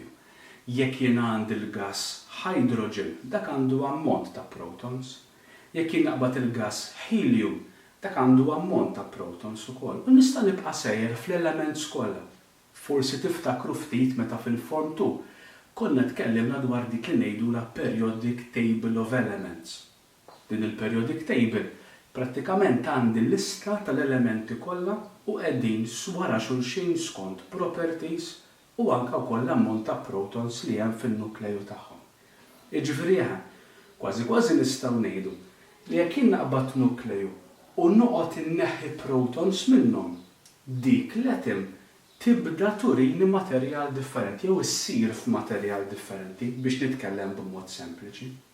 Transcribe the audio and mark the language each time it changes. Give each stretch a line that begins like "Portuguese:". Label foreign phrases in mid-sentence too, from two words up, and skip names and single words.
Maltese: Jekk jien għandi l-gass hydrogen, dak għandu ammont ta' protons. Jekk jien naqbad il-gass helium, dak għandu ammont ta' protons ukoll. U nista' nibqa' sejjer fl-elements kollha. Forsi tiftakru ftit meta fil-Form 2 konna tkellimna dwar dik li ngħidula
English: periodic table of elements.
Maltese: Din il-
English: periodic table
Maltese: prattikament għandi l-lista tal-elementi kollha u qegħdin wara xulxin skont properties u anke wkoll l-ammont ta' protons li hemm fin-nukleju tagħhom. Jiġifieri kważi nistgħu ngħidu li jekk jien naqbad nukleju u noqgħod inneħħi protons minnhom, dik l-atom tibda turini materjal differenti jew issir f'materjal differenti biex nitkellem b'mod sempliċi.